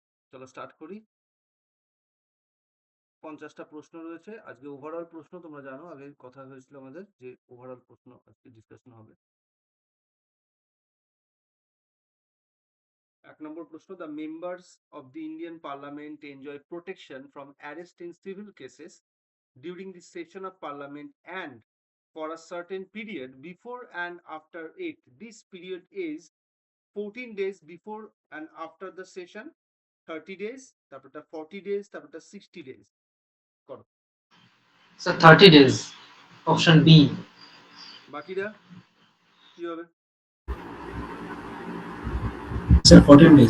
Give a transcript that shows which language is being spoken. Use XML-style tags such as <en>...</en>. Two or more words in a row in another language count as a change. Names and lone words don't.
<bn>চলো স্টার্ট করি। 50টা প্রশ্ন রয়েছে আজকে। ওভারঅল প্রশ্ন তোমরা জানো, আগে কথা হয়েছিল আমাদের যে ওভারঅল প্রশ্ন আজকে ডিসকাশন হবে। 1 নম্বর প্রশ্ন,</bn> <en>the members of the Indian Parliament enjoy protection from arrest in civil cases during the session of parliament and for a certain period before and after it. This period is 14 days before and after the session, 30 days,</en> <bn>তারপরটা 40 days, তারপরটা 60 days। করো।</bn> <en>So 30 days. Option B.</en> <bn>বাকিরা কি হবে?</bn> <en>Sir, 14 days.</en>